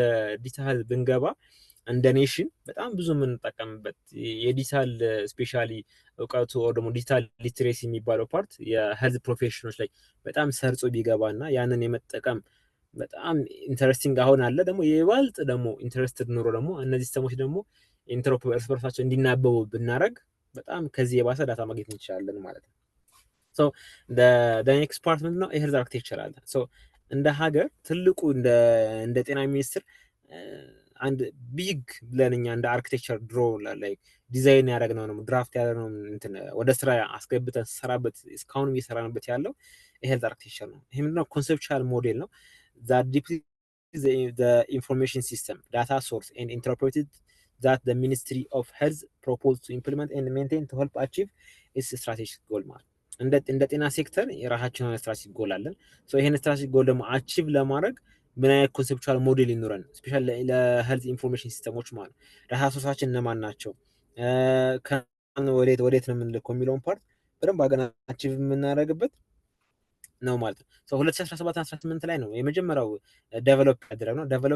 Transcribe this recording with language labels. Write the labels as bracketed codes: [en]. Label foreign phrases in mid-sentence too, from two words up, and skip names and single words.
[am] ዲጂታል ብንገባ እንደ ኔሽን በጣም ብዙ የምንጠቀምበት የዲጂታል ስፔሻሊ እውቀቱ ወይ ደግሞ [en] digital literacy [am] የሚባለው ፓርት የሄልዝ ፕሮፌሽኖች ላይ በጣም ሰርጾ ቢገባና ያንን የመጠቀም በጣም ኢንተረስቲንግ አሁን አለ። ደግሞ የባልጥ ደግሞ ኢንተረስትድ ኖሮ ደግሞ እነዚህ ሲስተሞች ደግሞ ኢንተሮፐብል እርስ በርሳቸው እንዲናበቡ ብናረግ በጣም ከዚህ የባሰ ዳታ ማግኘት እንችላለን ማለት ነው። ሶ [en] the next part [am] ምንድነው? የሄልዝ አርኪቴክቸር አለ። ሶ እንደ ሀገር ትልቁ እንደ ጤና ሚኒስቴር አንድ ቢግ ብለን እኛ እንደ አርኪቴክቸር ድሮ ላይክ ዲዛይን ያደረግነው ነው ድራፍት ያደረግነው እንትን ወደ ስራ አስገብተን ሰራበት እስካሁንም እየሰራንበት ያለው የሄልዝ አርኪቴክቸር ነው። ይሄ ምንድነው? [en] conceptual model [am] ነው [en] that depicts the information system data source and interpreted that the Ministry of Health proposed to implement and maintain to help achieve its strategic goal [am] ማለት እንደ ጤና ሴክተር የራሳችን የሆነ [en] strategic goal [am] አለን። ሶ ይሄን [en] strategic goal [am] ደግሞ አቺቭ ለማድረግ ምን አይነት [en] conceptual model [am] ይኖረን ስፔሻሊ ለሄልዝ ኢንፎርሜሽን ሲስተሞች ማለት ዳታ ሶርሳችን እነማን ናቸው ወዴት ነው የምንልከው የሚለውን ፓርት በደንብ አገና አቺቭ የምናደርግበት ነው ማለት ነው። ሶ 2017-18 ላይ ነው የመጀመሪያው ዴቨሎፕ ያደረግነው። ዴቨሎፕ